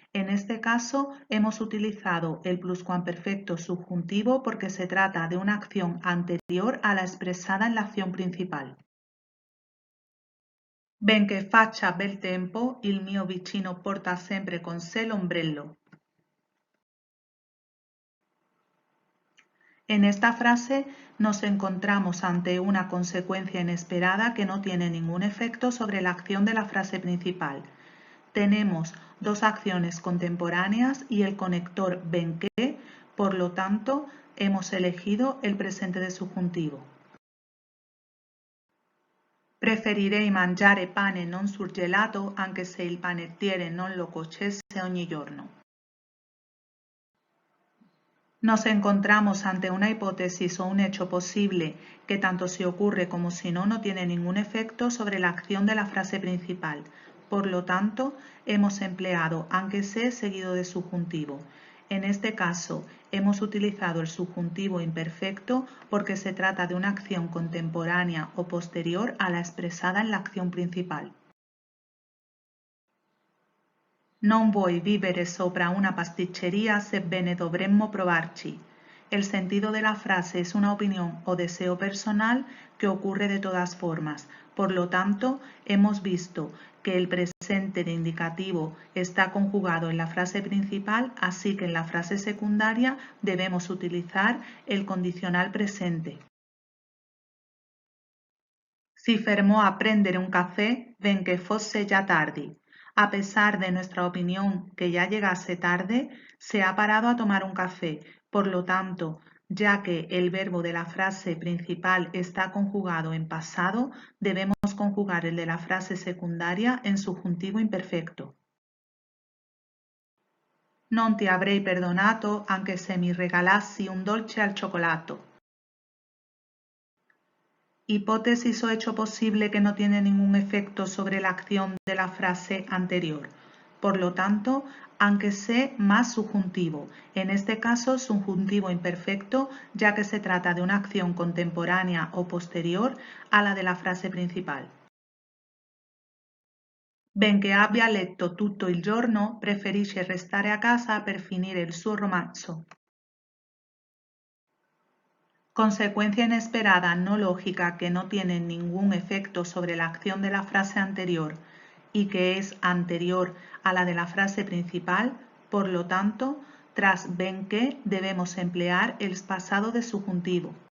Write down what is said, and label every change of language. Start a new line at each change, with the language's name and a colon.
Spanish: En este caso, hemos utilizado el pluscuamperfecto subjuntivo porque se trata de una acción anterior a la expresada en la acción principal.
Italian: Benché faccia bel tempo, il mio vicino porta sempre con sé l'ombrello.
Spanish: En esta frase nos encontramos ante una consecuencia inesperada que no tiene ningún efecto sobre la acción de la frase principal. Tenemos dos acciones contemporáneas y el conector benché, por lo tanto, hemos elegido el presente de subjuntivo.
Italian: Preferirei mangiare pane non surgelato anche se il panettiere non lo cuocesse ogni giorno.
Spanish: Nos encontramos ante una hipótesis o un hecho posible que tanto si ocurre como si no, no tiene ningún efecto sobre la acción de la frase principal. Por lo tanto, hemos empleado anche se seguido de subjuntivo. En este caso, hemos utilizado el subjuntivo imperfecto porque se trata de una acción contemporánea o posterior a la expresada en la acción principal.
Italian: Non vuoi vivere sopra una pasticceria sebbene dovremmo provarci.
Spanish: El sentido de la frase es una opinión o deseo personal que ocurre de todas formas. Por lo tanto, hemos visto que el presente de indicativo está conjugado en la frase principal, así que en la frase secundaria debemos utilizar el condicional presente.
Italian: Si fermò a prendere un caffè benché fosse già tardi.
Spanish: A pesar de nuestra opinión que ya llegase tarde, se ha parado a tomar un café. Por lo tanto, ya que el verbo de la frase principal está conjugado en pasado, debemos conjugar el de la frase secundaria en subjuntivo imperfecto.
Italian: Non ti avrei perdonato anche se mi regalassi un dolce al cioccolato.
Spanish: Hipótesis o hecho posible que no tiene ningún efecto sobre la acción de la frase anterior. Por lo tanto, anche se más subjuntivo. En este caso, subjuntivo imperfecto, ya que se trata de una acción contemporánea o posterior a la de la frase principal.
Italian: Benché abbia letto tutto il giorno, preferisce restare a casa per finire il suo romanzo.
Spanish: Consecuencia inesperada no lógica que no tiene ningún efecto sobre la acción de la frase anterior y que es anterior a la de la frase principal, por lo tanto, tras benché debemos emplear el pasado de subjuntivo.